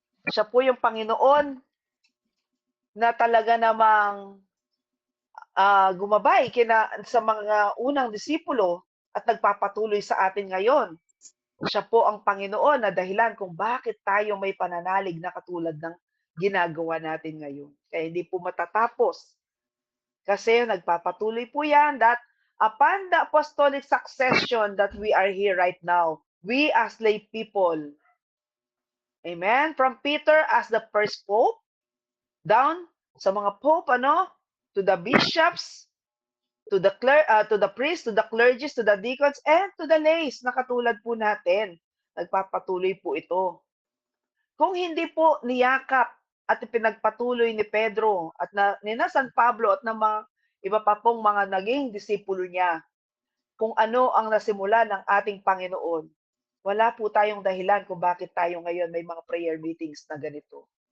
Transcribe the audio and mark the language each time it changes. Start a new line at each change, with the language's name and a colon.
Filipino: Siya po yung Panginoon na talaga namang gumabay sa mga unang disipulo at nagpapatuloy sa atin ngayon. Siya po ang Panginoon na dahilan kung bakit tayo may pananalig na katulad ng ginagawa natin ngayon. Kaya hindi po matatapos. Kasi nagpapatuloy po yan
English: that upon the apostolic succession that we are here right now, we as lay people, amen, from Peter as the first pope,
Filipino: down sa mga
English: pope, to the bishops, to the priests, to the clergies, to the deacons, and to the lays
Filipino: na katulad po natin. Nagpapatuloy po ito. Kung hindi po niyakap at pinagpatuloy ni Pedro at ni San Pablo at ng mga iba pa pong mga naging disipulo niya, kung ano ang nasimula ng ating Panginoon, wala po tayong dahilan kung bakit tayo ngayon may mga prayer meetings na ganito.